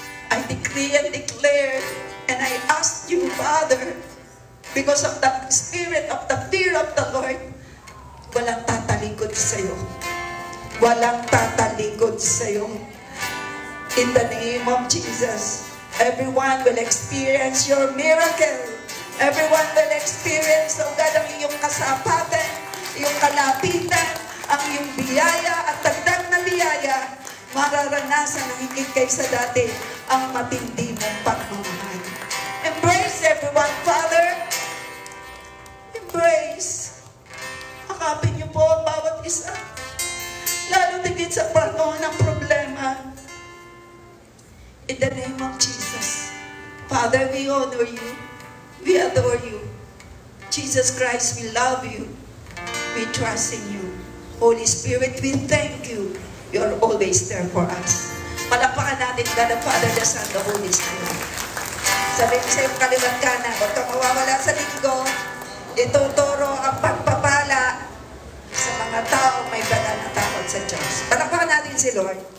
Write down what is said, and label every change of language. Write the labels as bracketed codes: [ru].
[en] I decree and declare, and I ask you, Father, because of the spirit of the fear of the Lord, [tl] walang tatalikod sa'yo. Walang tatalikod sa'yo. [en] In the name of Jesus, everyone will experience your miracle. Everyone will experience, oh God, [tl] ang iyong kasapatan, iyong kalapitan, ang iyong biyaya at dagdag na biyaya. Mararanasan ang higit kaysa dati ang matindi mong pagmamahal. [en] Embrace everyone, Father. Embrace. [tl] Akapin niyo po ang bawat isa. Lalo tigit sa panahon ng problema. [en] In the name of Jesus. Father, we honor you. We adore you. Jesus Christ, we love you. We trust in you. Holy Spirit, we thank you. You are always there for us. [tl] Palakpakan natin God the Father, the Son, the Holy Spirit. Sabi ko sa iyong kaliwat kanan, huwag kang mawawala sa linggo. Ituturo ang pagpapala sa mga tao may banal na takot sa Diyos. Palakpakan natin si Lord.